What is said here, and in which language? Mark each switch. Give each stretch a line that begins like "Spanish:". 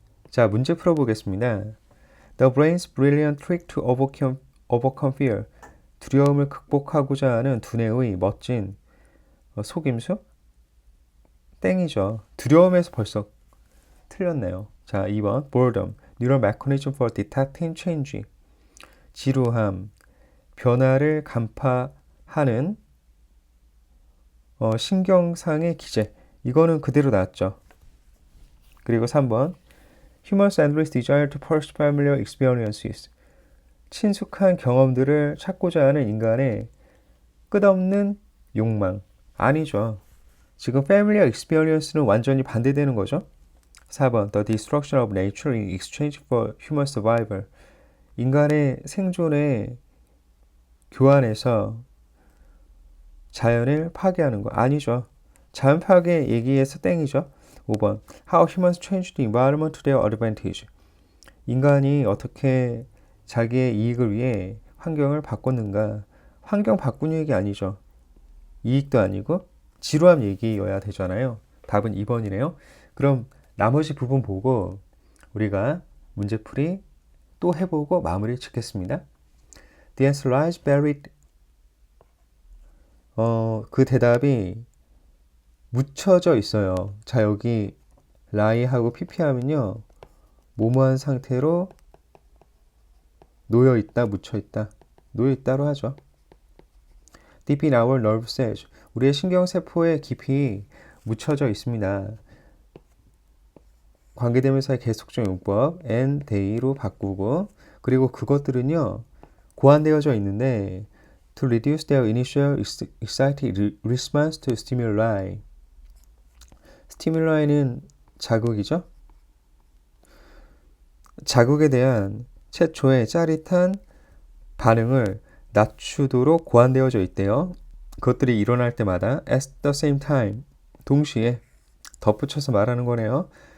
Korean: 자, 문제 풀어보겠습니다.
English: The brain's brilliant trick to overcome fear.
Korean: 두려움을 극복하고자 하는 두뇌의 멋진 속임수? 땡이죠. 두려움에서 벌써 틀렸네요. 자, 2번 boredom.
English: Neural mechanism for detecting change.
Korean: 지루함, 변화를 간파하는 신경상의 기제. 이거는 그대로 나왔죠. 그리고
English: 3번 Humans endless desire to pursue familiar experiences.
Korean: 친숙한 경험들을 찾고자 하는 인간의 끝없는 욕망. 아니죠. 지금 familiar experience는 완전히 반대되는 거죠.
English: 4번 The destruction of nature in exchange for human survival.
Korean: 인간의 생존에 교환해서 자연을 파괴하는 거 아니죠. 자연 파괴 얘기해서 땡이죠.
English: 5번 How humans change the environment to their advantage.
Korean: 인간이 어떻게 자기의 이익을 위해 환경을 바꿨는가. 환경 바꾸는 얘기 아니죠. 이익도 아니고 지루함 얘기여야 되잖아요. 답은 2번이네요. 그럼 나머지 부분 보고 우리가 문제풀이 또 해보고 마무리 짓겠습니다.
English: The answer lies buried.
Korean: 그 대답이 묻혀져 있어요. 자, 여기 lie하고 pp하면요. 뭐뭐한 상태로 놓여 있다, 묻혀 있다. 놓여 있다로 하죠.
English: Deep in our nerve cells.
Korean: 우리의 신경세포에 깊이 묻혀져 있습니다. 관계대명사의 계속적 용법
English: and they
Korean: 로 바꾸고 그리고 그것들은요. 고안되어져 있는데
English: to reduce their initial excited response to stimuli.
Korean: stimul이는 자극이죠. 자극에 대한 최초의 짜릿한 반응을 낮추도록 고안되어져 있대요. 그것들이 일어날 때마다
English: at the same time,
Korean: 동시에 덧붙여서 말하는 거네요.